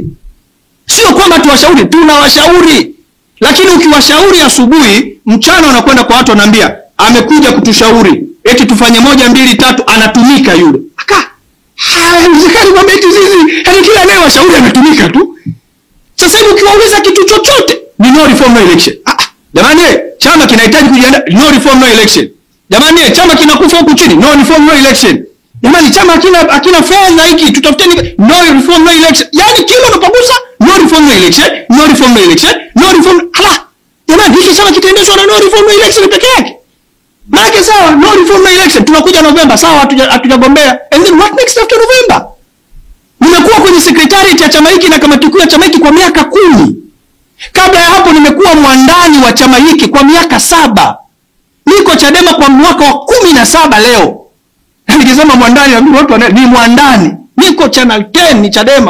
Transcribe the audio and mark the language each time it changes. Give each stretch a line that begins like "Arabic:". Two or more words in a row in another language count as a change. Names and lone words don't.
Swahili: Sio kwamba tuwashauri, tunawashauri. Lakini ukiwashauri asubuhi, mchana wanakwenda kwa watu wanaambia amekuja kutushauri, eti tufanye 1 2 3, anatumika yule. Haiwezekani kwamba eti sisi, yaani kila anayewashauri anatumika tu. Sasa hivi ukiwauliza kitu chochote, ni
English: no reform no election.
Swahili: Jamani, chama kinahitaji kujiandaa,
English: no reform no election.
Swahili: Jamani, chama kinakufa huku chini,
English: no reform no election.
Swahili: Jamani, chama hakina fedha hiki, tutafuteni
English: no reform no election.
Swahili: Yaani kila unapogusa
English: no reform no election, no reform no election, no reform.
Swahili: Jamani, hiki chama kitaendeshwa na
English: no reform no election
Swahili: peke yake. Maana sawa,
English: no reform no election,
Swahili: tunakuja November, sawa hatujagombea.
English: And then what next after November?
Swahili: Nimekuwa kwenye secretariat ya chama hiki na kamati kuu ya chama hiki kwa miaka 10. Kabla ya hapo nimekuwa mwandani wa chama hiki kwa miaka 7. Niko Chadema kwa mwaka wa 17 leo. Nikisema mwandani na watu ni mwandani. Niko Channel 10 ni Chadema.